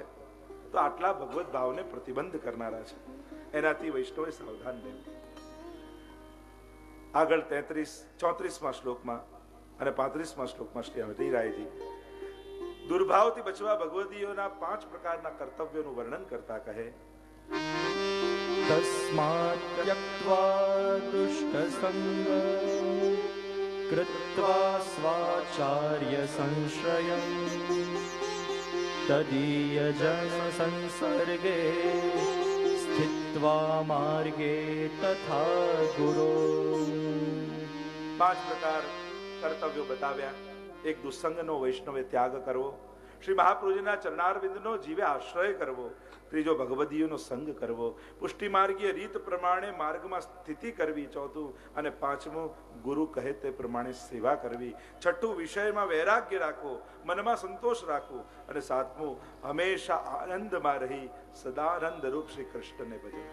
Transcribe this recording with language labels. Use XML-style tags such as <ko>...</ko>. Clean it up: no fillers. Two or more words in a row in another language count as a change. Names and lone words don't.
<gu>તો આટલા ભગવત ભાવને પ્રતિબંધ કરનારા છે, એનાથી વૈષ્ણવે સાવધાન રહેવું. આગળ 34મા શ્લોકમાં અને 35મા શ્લોકમાં શ્રી હરિરાયજી દુર્ભાવથી બચવા ભગવદીઓના 5 પ્રકારના કર્તવ્યોનું વર્ણન કરતા કહે,</gu> <sa>तस्मात् त्यक्त्वा दुष्टसङ्ग कृत्वा स्वाचार्य संश्रयम् तदीयजन संसर्गे स्थित्वा मार्गे तथा गुरो.</sa> <gu>5 પ્રકાર કર્તવ્યો બતાવ્યા. એક દુસ્સંગનો વૈષ્ણવે ત્યાગ કરવો, શ્રી મહાપ્રભુજીના ચરણારવિંદનો જીવે આશ્રય કરવો, ત્રીજો ભગવદીયનો સંગ કરવો, પુષ્ટિ માર્ગીય રીત પ્રમાણે માર્ગમાં સ્થિતિ કરવી, ચોથું અને પાંચમું ગુરુ કહે તે પ્રમાણે સેવા કરવી, છઠ્ઠું વિષયમાં વૈરાગ્ય રાખવો, મનમાં સંતોષ રાખવો અને સાતમું હંમેશા આનંદમાં રહી સદાનંદ રૂપ શ્રી કૃષ્ણને ભજવું.</gu>